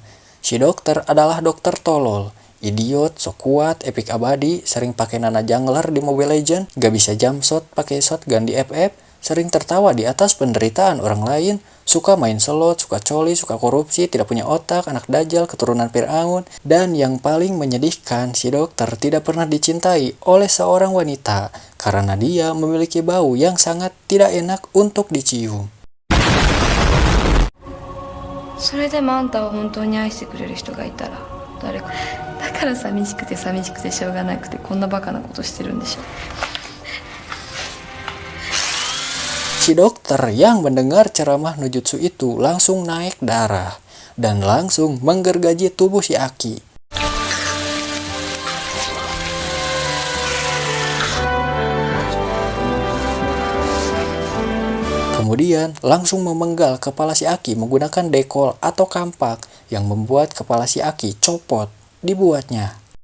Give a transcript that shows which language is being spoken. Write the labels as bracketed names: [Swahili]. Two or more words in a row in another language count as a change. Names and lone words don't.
[Indonesian] Si dokter adalah dokter tolol, idiot, sok kuat, epic abadi, sering pakai nana jungler di Mobile Legend, gak bisa [English] jump shot [Indonesian] pakai shotgun di FF, sering tertawa di atas penderitaan orang lain, suka main slot, suka coli, suka korupsi, tidak punya otak, anak dajjal, keturunan Fir'aun, dan yang paling menyedihkan, si dokter tidak pernah dicintai oleh seorang wanita karena dia memiliki bau yang sangat tidak enak untuk dicium. [Japanese] それでもあんたを本当に愛してくれる人がいたら誰かだから寂しくてしょうがなくてこんなバカなことしてるんでしょ [Indonesian] Si dokter yang mendengar ceramah Nujutsu itu langsung naik darah dan langsung menggergaji tubuh si Aki. Kemudian langsung memenggal kepala si Aki menggunakan dekol atau kampak yang membuat kepala si Aki copot dibuatnya.